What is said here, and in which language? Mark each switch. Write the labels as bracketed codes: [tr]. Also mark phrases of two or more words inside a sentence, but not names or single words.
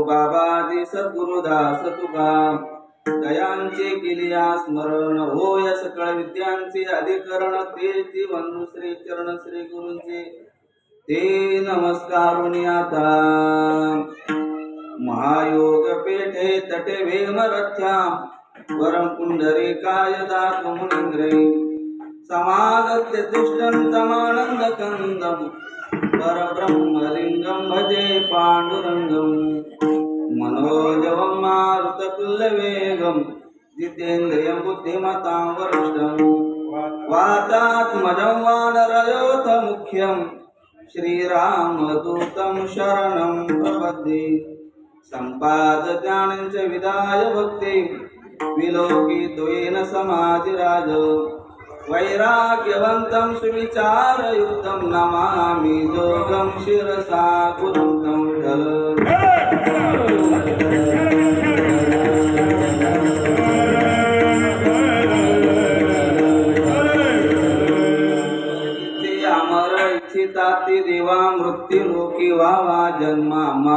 [mr] बाबा आदी सद्गुरुदास तुका दयांचे केलिया स्मरण होय सकळ विद्यांचे अधिकरण ते बंधू श्री चरण श्री गुरूंचे ते नमस्कारुनी आता [sa] महायोग पेठे तटे भेमरथ्या वरम पुंडरी काय दात मुनिंद्रे समागत्य तिष्ठन्तमानन्द कंदम परब्रह्मलिंगम भजे पांडुरंगम मनोजवं मारुततुल्यवेगं जितेन्द्रियं बुद्धिमतां वरिष्ठं वातात्मजं वानरयोथ मुख्यं श्रीरामदूतं शरणं प्रपद्ये सम्पादज्ञानं च विदाय भक्ति विलोकित्वेन समाधिराज वैराग्यवन्तं सुविचारयुक्तं नमामि जोगं शिरसा गुरुं तं विठ्ठल [mr] इथे अमर इच्छिता ते देवा मृत्यू लोकी व्हावा जन्मामा